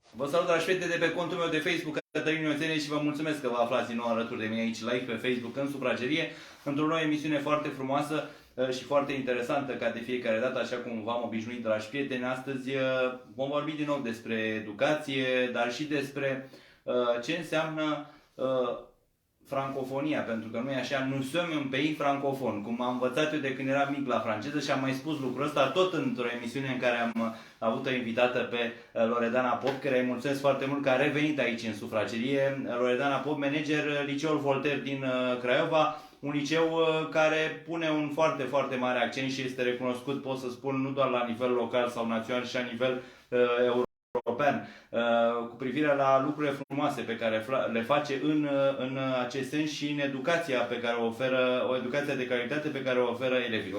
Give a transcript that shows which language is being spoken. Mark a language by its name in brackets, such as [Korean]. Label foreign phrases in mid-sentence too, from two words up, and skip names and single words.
[Romanian] Vă salut, dragi fete, de pe contul meu de Facebook, Cătălin Ioțene, și vă mulțumesc că vă aflați din nou alături de mine aici, live pe Facebook, în sufragerie, într-o nouă emisiune foarte frumoasă și foarte interesantă, ca de fiecare dată, așa cum v-am obișnuit, dragi prieteni. Astăzi vom vorbi din nou despre educație, dar și despre ce înseamnă francofonia, pentru că nu e așa, [French] nous sommes un pays francofon, [Romanian] cum am învățat eu de când eram mic la franceză și am mai spus lucrul ăsta tot într-o emisiune în care am avut o invitată pe Loredana Pop, care îi mulțumesc foarte mult că a revenit aici în sufragerie. Loredana Pop, manager Liceul Voltaire din Craiova, un liceu care pune un foarte, foarte mare accent și este recunoscut, pot să spun, nu doar la nivel local sau național, ci și la nivel european, cu privire la lucrurile frumoase pe care le face în acest sens și în educația pe care o oferă, o educație de calitate pe care o oferă elevilor.